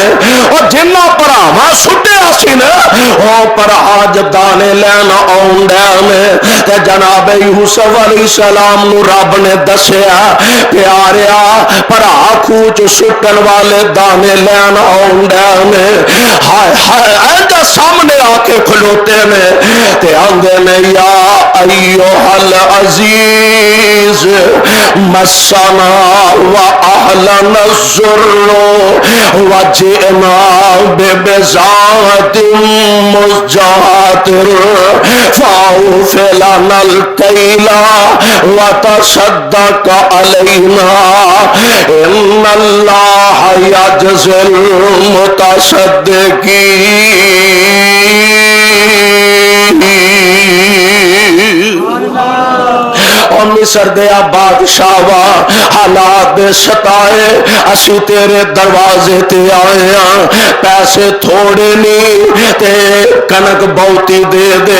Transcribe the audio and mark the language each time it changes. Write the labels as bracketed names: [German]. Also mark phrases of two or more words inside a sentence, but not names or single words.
[Punjabi] ਔਰ ਜਿੰਨਾ ਭਰਾਵਾਂ ਸੁੱਟਿਆ ਸੀ ਨਾ ਓ ਭਰਾ ਦਾਣੇ ਲੈਣ ਆਉਂਦੇ ਨੇ। ਤੇ ਜਨਾਬ ਯੂਸੁਫ਼ ਅਲੈਹਿੱਸਲਾਮ ਨੂੰ ਰੱਬ ਨੇ ਦੱਸਿਆ ਪਿਆਰਿਆ ਭਰਾ ਖੂਹ ਚ ਸੁੱਟਣ ਵਾਲੇ ਦਾਣੇ ਲੈਣ ਆਉਂਦੇ ਨੇ। ਹਾਏ ਹਾਏ ਐਂਦਾ ਸਾਹਮਣੇ ਆਕੇ ਖਲੋਤੇ ਨੇ ਤੇ ਆਂਦੇ ਨੇ [Arabic] يا أيها العزيز مسنا وأهلنا الضر وجئنا ببضاعة مزجاة فأوف لنا الكيل وتصدق علينا إن الله يجزي المتصدقين. [Punjabi] ਮਿਸਰ ਦਿਆ ਬਾਦਸ਼ਾਹਾ ਹਾਲਾਤ ਦੇ ਸਤਾਏ, ਅਸੀਂ ਤੇਰੇ ਦਰਵਾਜ਼ੇ ਤੇ ਆਏ ਹੈਂ, ਪੈਸੇ ਥੋੜ੍ਹੇ ਨਹੀਂ ਤੇ ਕਣਕ ਬਹੁਤੀ ਦੇ ਦੇ।